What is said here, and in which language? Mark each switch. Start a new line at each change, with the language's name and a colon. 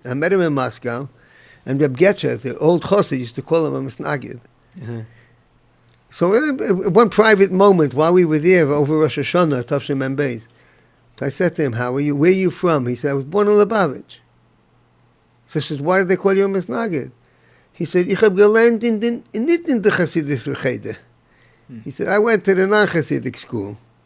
English: I met him in Moscow, and Reb Getcher, the old Chossid, used to call him a Misnagid. Uh-huh. So one private moment while we were there over Rosh Hashanah, Tavshin Mem Beis, so I said to him, "How are you? Where are you from?" He said, "I was born in Lubavitch." So I said, "Why did they call you a Misnagid?" He said,
Yiddish: "Ich hab gelernt nicht in der Chassidische Cheder."
English: He said, "I went to the non-Chassidic school."